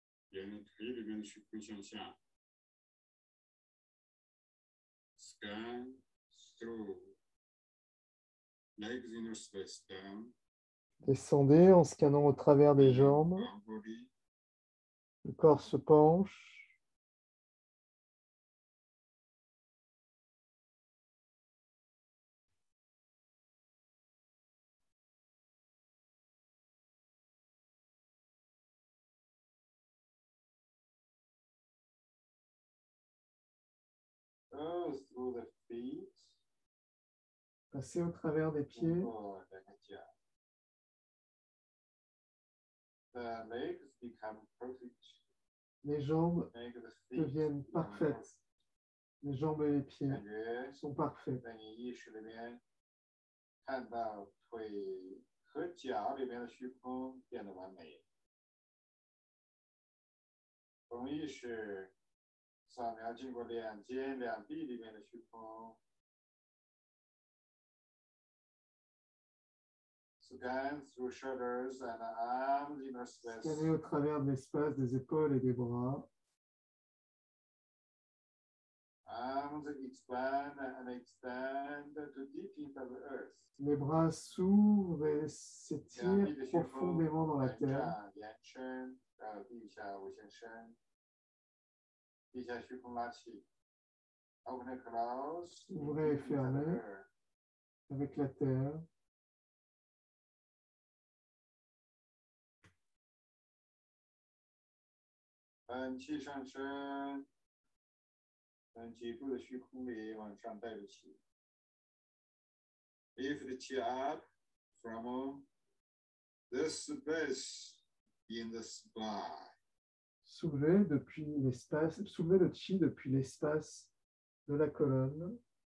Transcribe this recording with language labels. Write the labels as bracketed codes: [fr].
[en] Scan through legs inner space down. [fr] Descendez en scannant au travers des jambes. [en] Body. [fr] Le corps se penche. [en] Through the feet. [fr] Passez au travers des pieds. [en] The legs become perfect. [fr] Les jambes [en] Make the feet [fr] deviennent parfaites. Les jambes et les pieds [zh] 感觉 [fr] sont parfaits. [zh] 在你意识里面看到腿和脚里面的虚空变得完美。从意识扫描经过两肩两臂里面的虚空。 [en] Scan through shoulders and arms inner space. [fr] Scanner au travers de l'espace des épaules et des bras. [en] Arms expand and extend to deep into the earth. [fr] Les bras s'ouvrent et s'étirent profondément dans la terre. [zh] 延伸到地下无限深，地下虚空拉起。 [en] Open and close. [fr] Ouvrez et fermez avec la terre. [zh] 喷气上升，从脊部的虚空里往上带着气。 [en] Lift the chi up from the space in the sky. [fr] Soulevez le chi depuis l'espace de la colonne.